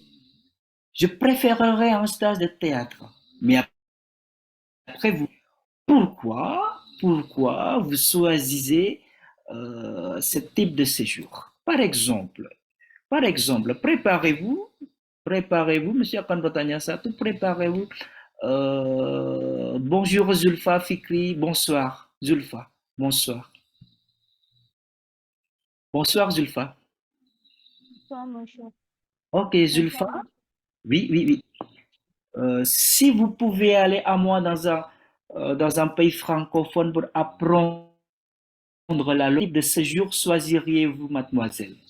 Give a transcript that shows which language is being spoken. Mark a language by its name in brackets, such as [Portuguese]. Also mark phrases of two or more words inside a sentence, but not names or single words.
[French] Je préférerais un stage de théâtre. Mais après, pourquoi vous choisissez ce type de séjour? Par exemple, préparez-vous, [Indonesian] monsieur akan bertanya satu, [French] préparez-vous. Bonjour Zulfa Fikri, bonsoir Zulfa, bonsoir. Bonsoir Zulfa. Bonsoir, monsieur. Ok Zulfa, Bonsoir. oui, oui, oui. Si vous pouvez aller à moi dans un pays francophone pour apprendre la langue de séjour, choisiriez-vous, mademoiselle?